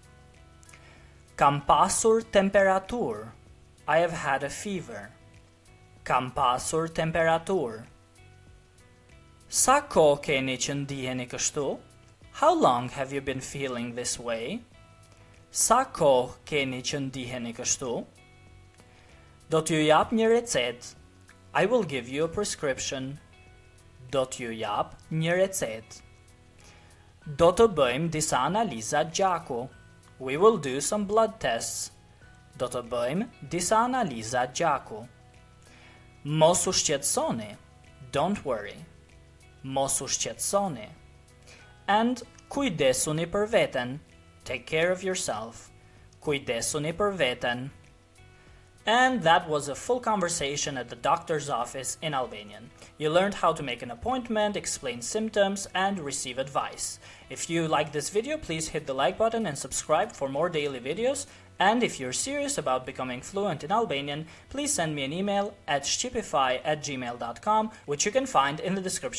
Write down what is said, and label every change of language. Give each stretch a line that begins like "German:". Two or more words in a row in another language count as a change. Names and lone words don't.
Albanian: Kam pasur temperaturë.
English: I have had a fever.
Albanian: Kam pasur temperaturë. Sa kohë keni që ndiheni kështu?
English: How long have you been feeling this way?
Albanian: Sa kohë keni që ndiheni kështu? Do t'ju jap një recetë.
English: I will give you a prescription.
Albanian: Do t'ju jap një recetë. Do të bëjmë disa analiza gjaku.
English: We will do some blood tests.
Albanian: Do të bëjmë disa analiza gjaku. Mos u shqetësoni.
English: Don't worry.
Albanian: Mos u shqetësoni. And kujdesuni për veten.
English: Take care of yourself.
Albanian: Kujdesuni për veten.
English: And that was a full conversation at the doctor's office in Albanian. You learned how to make an appointment, explain symptoms, and receive advice. If you like this video, please hit the like button and subscribe for more daily videos. And if you're serious about becoming fluent in Albanian, please send me an email at shqipify@gmail.com, which you can find in the description below.